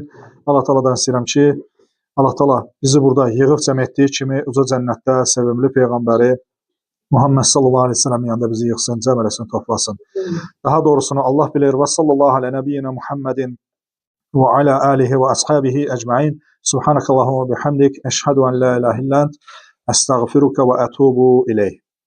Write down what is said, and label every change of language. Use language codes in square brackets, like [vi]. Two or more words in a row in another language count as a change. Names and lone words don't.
[az] Allah Taala'dan istəyirəm ki, Allah Taala bizi burada yığıb cəm etdiyi kimi uca cənnətdə sevimli peyğəmbəri Muhammed [ar] صلى الله عليه وسلم [az] yanında bizi yığsın, cəm eləsin, toplasın. Daha doğrusunu Allah bilir. [ar] وصلى الله على نبينا محمد وعلى آله وأصحابه أجمعين. سبحانك اللهم وبحمدك, أشهد أن لا إله إلا أنت، أستغفرك وأتوب إليك.